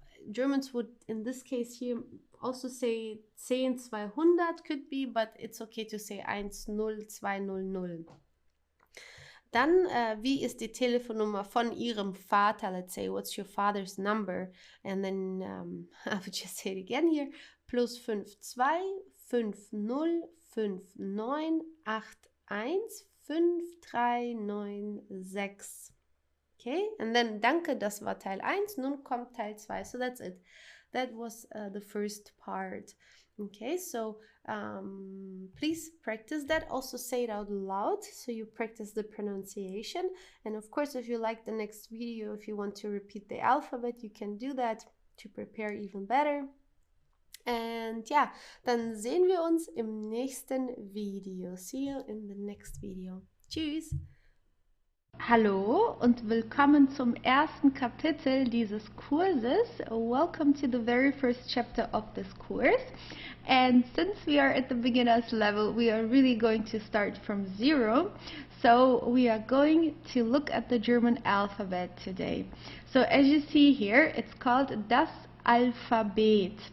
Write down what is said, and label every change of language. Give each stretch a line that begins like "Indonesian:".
English: Germans would, in this case here, also say 10-200 could be, but it's okay to say 10200.
German: Dann, wie ist die Telefonnummer von Ihrem Vater?
English: Let's say, what's your father's number? And then I would just say it again here. +52 50 59 81 5396. Okay, and then
German: danke, das war Teil 1, nun kommt Teil 2.
English: So that's it. That was the first part. Okay, so please practice that. Also say it out loud so you practice the pronunciation. And of course, if you like the next video, if you want to repeat the alphabet, you can do that to prepare even better.
German: And ja, dann sehen wir uns im nächsten Video.
English: See you in the next video. Tschüss!
German: Hallo und willkommen zum ersten Kapitel dieses Kurses.
English: Welcome to the very first chapter of this course. And since we are at the beginner's level, we are really going to start from zero. So we are going to look at the German alphabet today. So as you see here, it's called das Alphabet.